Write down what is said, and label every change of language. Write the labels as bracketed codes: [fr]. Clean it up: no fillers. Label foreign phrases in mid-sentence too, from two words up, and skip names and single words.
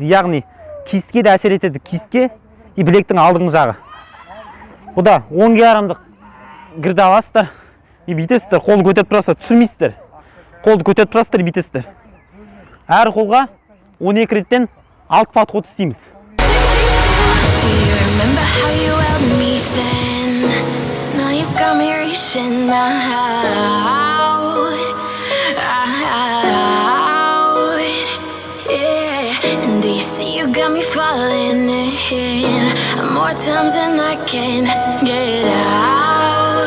[kk] Яғни кистке де әсер етеді. Кистке и білектің алдыңғы жағы. Бұда 10 кг-дық гірді аласыздар и бүйтесіздер. Қолды көтеріп тұрасыздар, түсірмейсіздер. Қолды көтеріп тұрасыздар и бүйтесіздер. Әр қолға 12 реттен 6 подход істейміз. [en] Do you see you got me falling in more times than I can get out?